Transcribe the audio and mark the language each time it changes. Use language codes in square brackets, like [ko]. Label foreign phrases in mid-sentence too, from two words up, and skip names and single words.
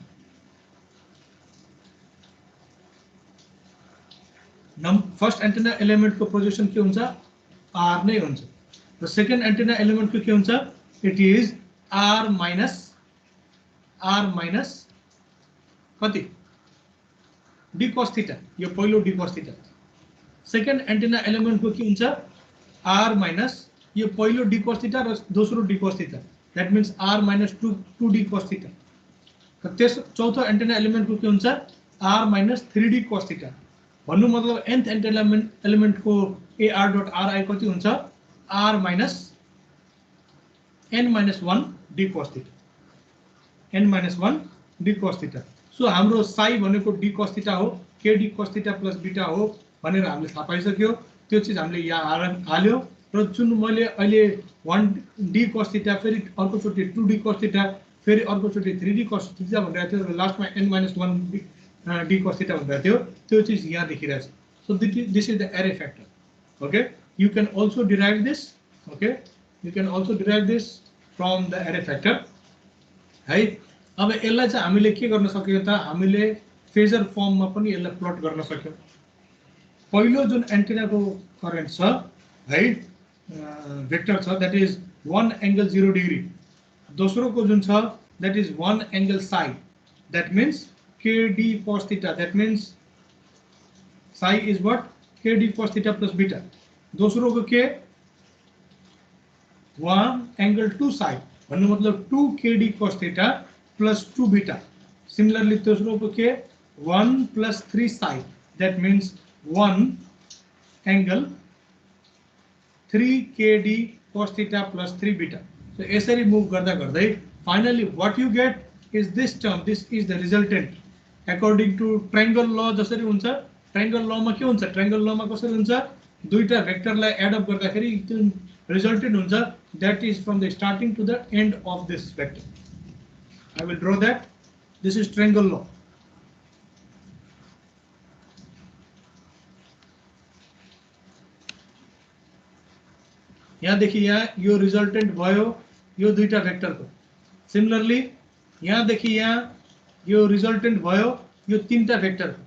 [ne] न [en] first antenna element [ne] को प्रोजेक्सन के हुन्छ r नै हुन्छ र [en] second antenna element [ne] को के हुन्छ [en] it is r [ne] माइनस कति d cos थीटा यो पहिलो d cos थीटा [en] second antenna element [ne] को के हुन्छ r माइनस यो पहिलो d cos थीटा र दोस्रो d cos थीटा [en] that means r minus 2d cos theta [ne] र त्यस चौथो एन्टेना एलिमेन्ट को के हुन्छ r माइनस 3d cos थीटा भन्नु मतलब nth एन्टेना एलिमेन्ट को ar डट ri कति हुन्छ r माइनस n माइनस 1 d cos थीटा n माइनस 1 d cos थीटा सो हाम्रो साई भनेको d cos थीटा हो, kd cos थीटा प्लस बीटा हो भनेर हामीले थाहा पाइसक्यो। त्यो चीज हामीले यहाँ हाल्यो र जुन मैले अहिले 1d cos थीटा फेरि अर्कोचोटि 2d cos थीटा फेरि अर्कोचोटि 3d cos थीटा भनिरहेको थियो, लास्टमा n - 1 d cos थीटा भनिरहेको थियो, त्यो चीज यहाँ देखिरहेछ। [en] सो this is the array factor. Okay, you can also derive this. Okay, you can also derive this from the array factor. [ne] है, अब यसलाई चाहिँ हामीले के गर्न सक्यौ त, हामीले फेजर फर्ममा पनि यसलाई प्लट गर्न सक्यौ। पहिलो जुन एन्टेनाको करेन्ट छ है, भेक्टर छ, [en] that is 1 angle 0 degree. [ne] दोस्रोको जुन छ [en] that is 1 angle psi, that means kd cos theta, that means psi is what, kd cos theta plus beta. [ne] दोस्रोको के 1 एंगल 2 साई भन्नु मतलब 2 kd cos थीटा प्लस 2 बीटा। सिमिलरली दोस्रोको के 1 प्लस 3 साई, [en] that means 1 angle 3 kd cos theta plus 3 beta. So [ne] यसरी मुभ गर्दा गर्दै [en] finally what you get is this term, this is the resultant according to triangle law। [ne] जसरी हुन्छ [en] triangle law [ne] मा के हुन्छ, [en] triangle law [ne] मा कसरी हुन्छ, दुईटा भेक्टरलाई एड अप गर्दाखेरि जुन resultant हुन्छ [en] that is from the starting to the end of this vector। I will draw that, this is triangle law। [ne] यहाँ देखिए यहाँ यो रिजल्टेंट भयो यो दुईटा भेक्टरको। सिमिलरली यहाँ देखिए यहाँ यो रिजल्टेंट भयो यो तीनटा भेक्टरको।